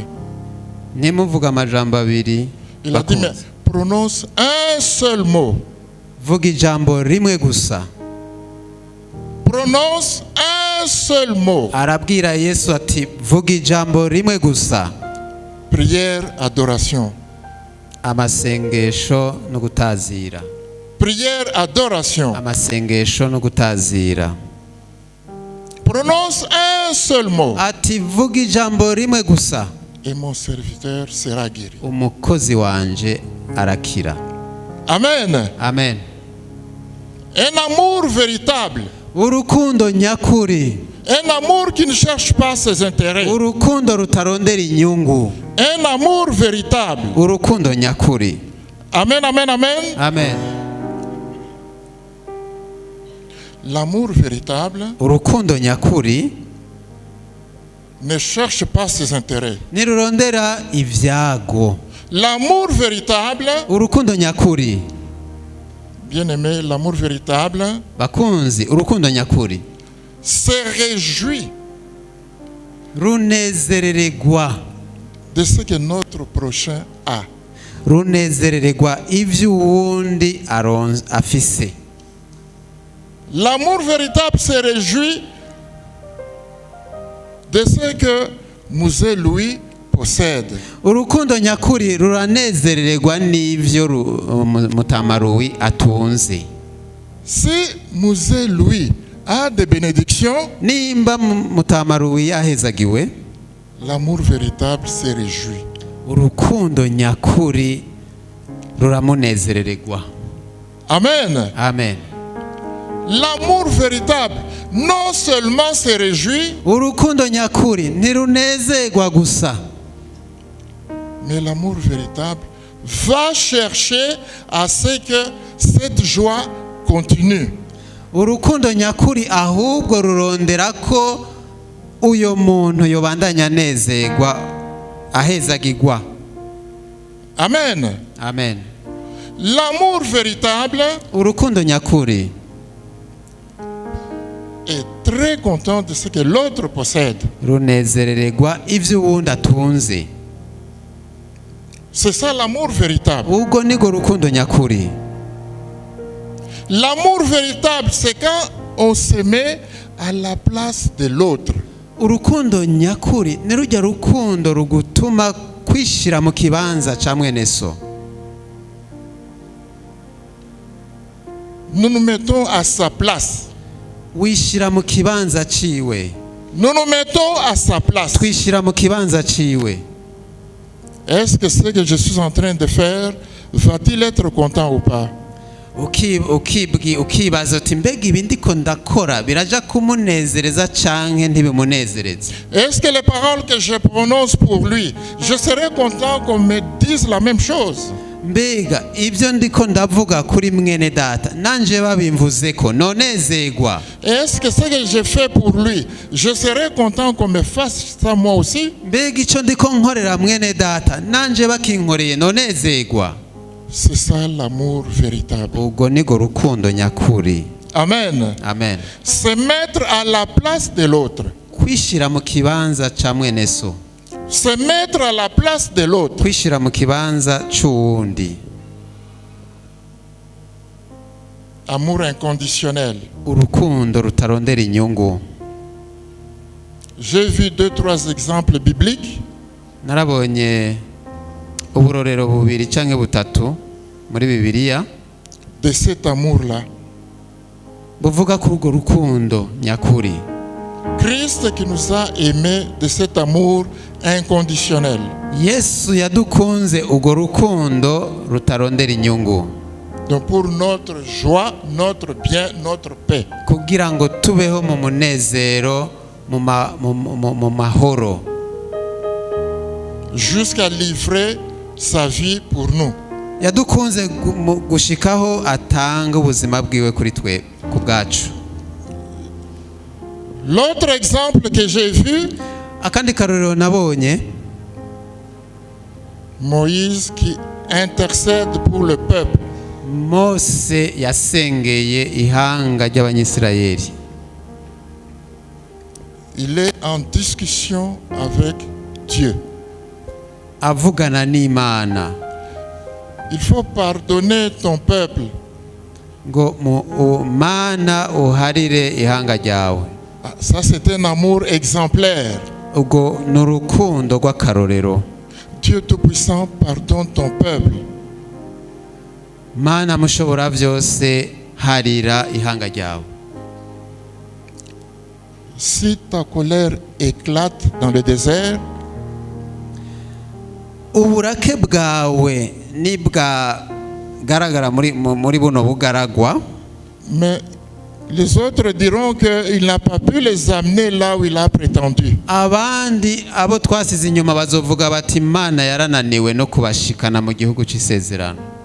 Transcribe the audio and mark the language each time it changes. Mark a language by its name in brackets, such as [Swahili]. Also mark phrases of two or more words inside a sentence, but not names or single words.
[Rundi] Ntimuvuga amajambo abiri. [French] Il a dit, mais prononce un seul mot. [Rundi] Vuga ijambo rimwe gusa. [French] Prononce un seul mot. [Rundi] Arabwira Yesu ati, vuga ijambo rimwe gusa. [French] Prière, adoration. [Rundi] Amasengesho no gutazira. [French] Prière, adoration. [Rundi] Amasengesho no gutazira. [French] Prononce un seul mot. [Rundi] Ati, vuga ijambo rimwe gusa. [French] Et mon serviteur sera guéri. [Rundi] Umukozi wanje arakira. Amen. Amen. [French] Un amour véritable. [Rundi] Urukundo nyakuri. [French] Un amour qui ne cherche pas ses intérêts. [Rundi] Urukundo rutarondera inyungu. [French] Un amour véritable. [Rundi] Urukundo nyakuri. Amen, amen, amen. Amen. [French] L'amour véritable [Rundi] Urukundo nyakuri [French] ne cherche pas ses intérêts. [Rundi] nirurondera ivyago. [French] L'amour véritable, [Rundi] Urukundo nyakuri, [French] bien-aimé, l'amour véritable [Rundi] bakunzi, urukundo nyakuri [French] se réjouit [Rundi] runezerererwa [French] de ce que notre prochain a. [Rundi] runezerererwa ivyo uwundi afise. [French] L'amour véritable se réjouit de ce que Musée Louis possède. [Rundi] Urukundo nyakuri ruranezerererwa n'ivyo Mutamaruwi atunze. [French] Si Musée Louis a des bénédictions, [Rundi] Nimba Mutamaruwi yahezagiwe, [French] l'amour véritable se réjouit. [Rundi] urukundo nyakuri ruramunezerererwa. Amen. Amen. [French] L'amour véritable non seulement se réjouit, [Rundi] Urukundo nyakuri ntirunezerwa gusa, [French] mais l'amour véritable va chercher à ce que cette joie continue. [Rundi] urukundo nyakuri ahubwo rurondera ko uyo muntu yobandanya anezerwa ahezagirwa. Amen. Amen. [French] L'amour véritable [Rundi] Urukundo nyakuri [French] est très content de ce que l'autre possède. [Rundi] runezerererwa ivyo uwundi atunze. [French] C'est ça l'amour véritable. [Rundi] Ubwo niko rukundo nyakuri. [French] L'amour véritable, c'est quand on se met à la place de l'autre. [Rundi] urukundo nyakuri ni rujya rukundo rugutuma kwishira mu kibanza ca mwene so. [French] Nous nous mettons à sa place. [Rundi] Wishira mu kibanza ciwe. [French] Nous nous mettons à sa place. [Rundi] Twishira mu kibanza ciwe. [French] Est-ce que ce que je suis en train de faire va-t-il être content ou pas? [Rundi] Ukibaza uti mbega ibi ndiko ndakora biraja kumunezereza canke ntibimunezereza. [French] Est-ce que les paroles que je prononce pour lui, je serai content qu'on me dise la même chose? [Rundi] Mbega ibyo ndiko ndavuga kuri mwene data nanje babimvuze ko nonezegwa. [French] Est-ce que ce que je fais pour lui, je serai content qu'on me fasse ça moi aussi? [Rundi] Mbega ico ndiko nkorera mwene data nanje bakinkoreye nonezegwa. [French] C'est ça l'amour véritable. [Rundi] Ubwo nigo rukundo nyakuri. Amen. Amen. [French] Se mettre à la place de l'autre. [Rundi] Kwishira mu kibanza ca mwene so. [French] Se mettre à la place de l'autre. [Rundi] Kwishira mu kibanza c'uwundi. [French] Amour inconditionnel. [Rundi] Urukundo rutarondera inyungu. [French] J'ai vu 2-3 exemples bibliques. [Rundi] Narabonye uburorero bubiri canke butatu muri Bibiliya [French] de cet amour-là. [Rundi] buvuga kuri urwo rukundo nyakuri. [French] Christ qui nous a aimés de cet amour inconditionnel. [Rundi] Yesu yadukunze urwo rukundo rutarondera inyungu. [French] Donc pour notre joie, notre bien, notre paix. [Rundi] Kugira ngo tubeho mu munezero mu mahoro. [French] Jusqu'à livrer sa vie pour nous. [Rundi] Yadukunze gushikaho atanga ubuzima bwiwe kuri twe ku bwacu. [French] L'autre exemple que j'ai vu, [Rundi] akandi karorero nabonye, [French] Moïse qui intercède pour le peuple. [Rundi] Mose yasengeye ihanga ry'Abanyisirayeli. [French] Il est en discussion avec Dieu. [Rundi] Avugana n'Imana. [French] Il faut pardonner ton peuple. [Rundi] Ngo Mana uharire ihanga ryawe. [French] Ça c'est un amour exemplaire. [Rundi] Ubwo n'urukundo rw'akarorero. [French] Dieu Tout-Puissant, pardonne ton peuple. [Rundi] Mana mushobora byose harira ihanga ryawe. [French] Si ta colère éclate dans le désert, [Rundi] uburake bwawe nibwagaragara muri buno bugaragwa, [French] mais les autres diront qu'il n'a pas pu les amener là où il a prétendu. [Rundi] abandi abo twasize inyuma bazovuga bati Imana yarananiwe no kubashikana mu gihugu c'isezerano.